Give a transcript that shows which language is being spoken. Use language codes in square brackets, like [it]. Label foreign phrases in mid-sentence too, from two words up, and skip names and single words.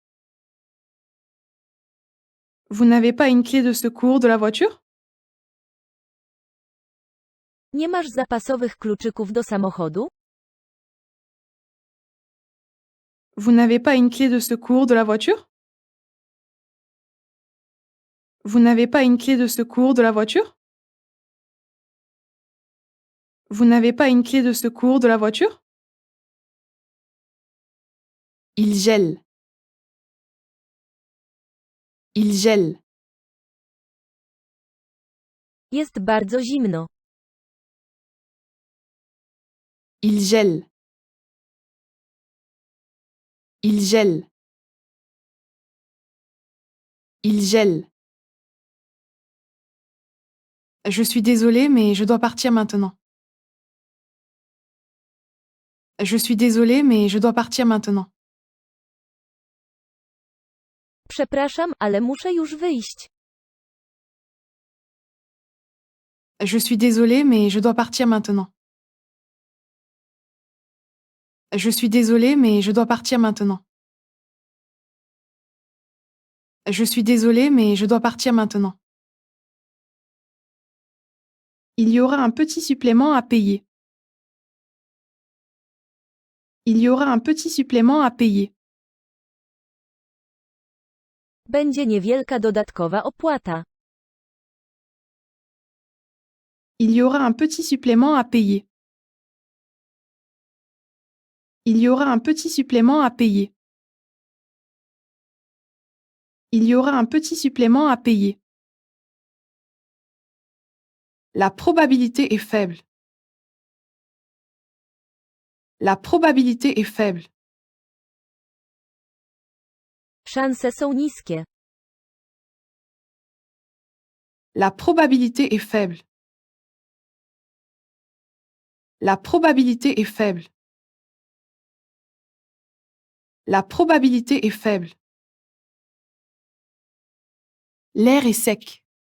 [fr] Vous n'avez pas une clé de secours de la voiture? [pl] Nie masz zapasowych kluczyków do samochodu? [fr] Vous n'avez pas une clé de secours de la voiture? Vous n'avez pas une clé de secours de la voiture? Vous n'avez pas une clé de secours de la voiture? Il gèle. Il gèle. [pl] Jest bardzo zimno. [fr] Il gèle. Il gèle. Il gèle. Je suis désolée, mais je dois partir maintenant. Je suis désolée, mais je dois partir maintenant. [pl] Przepraszam, ale muszę już wyjść. [fr] Je suis désolée, mais je dois partir maintenant. Je suis désolée, mais je dois partir maintenant. Je suis désolée, mais je dois partir maintenant. Il y aura un petit supplément à payer. Il y aura un petit supplément à payer. [pl] Będzie niewielka dodatkowa opłata. [fr] Il y aura un petit supplément à payer. Il y aura un petit supplément à payer. Il y aura un petit supplément à payer. La probabilité est faible. La probabilité est faible. [pl] Szanse są niskie. [fr] La probabilité est faible. La probabilité est faible. La probabilité est faible. L'air est sec.